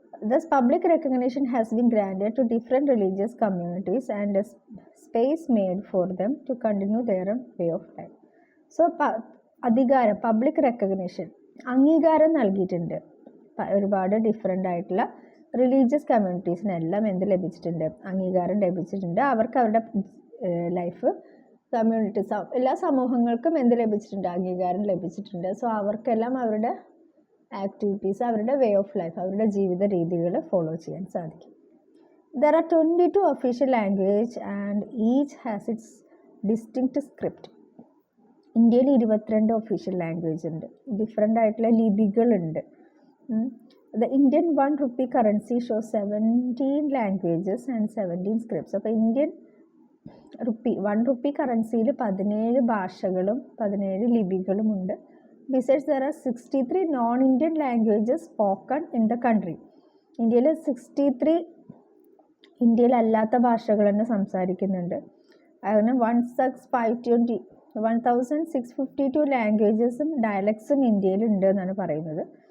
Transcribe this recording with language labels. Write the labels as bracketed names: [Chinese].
[English] Thus, public recognition has been granted to different religious communities and a space made for them to continue their way of life. [Malayalam] So, അധികാരം, public recognition, അംഗീകാരം നൽകിയിട്ടുണ്ട്. ഒരുപാട് different ആയിട്ടുള്ള religious കമ്മ്യൂണിറ്റീസിനെല്ലാം എന്ത് ലഭിച്ചിട്ടുണ്ട്? അംഗീകാരം ലഭിച്ചിട്ടുണ്ട്. അവർക്ക് അവരുടെ ലൈഫ്, കമ്മ്യൂണിറ്റീസ്, എല്ലാ സമൂഹങ്ങൾക്കും എന്ത് ലഭിച്ചിട്ടുണ്ട്? അംഗീകാരം ലഭിച്ചിട്ടുണ്ട്. സോ അവർക്കെല്ലാം അവരുടെ ആക്ടിവിറ്റീസ്, അവരുടെ വേ ഓഫ് ലൈഫ്, അവരുടെ ജീവിത രീതികൾ ഫോളോ ചെയ്യാൻ സാധിക്കും. [English] There are 22 official language and each has its distinct script. [Malayalam] ഇന്ത്യയിൽ 22 ഒഫീഷ്യൽ ലാംഗ്വേജ് ഉണ്ട്. ഡിഫറെൻ്റ് ആയിട്ടുള്ള ലിപികളുണ്ട്. [English] The Indian 1 rupee currency shows 17 languages and 17 scripts. [Malayalam] അപ്പോൾ ഇന്ത്യൻ 1 rupee കറൻസിയിൽ 17 ഭാഷകളും 17 ലിപികളും ഉണ്ട്. [English] Besides, there are 63 non-Indian languages spoken in the country. [Malayalam] ഇന്ത്യയിൽ 63 ഇന്ത്യയിലല്ലാത്ത ഭാഷകൾ തന്നെ സംസാരിക്കുന്നുണ്ട്. അങ്ങനെ 1652 ലാംഗ്വേജസും ഡയലക്ട്സും ഇന്ത്യയിലുണ്ട് എന്നാണ് പറയുന്നത്.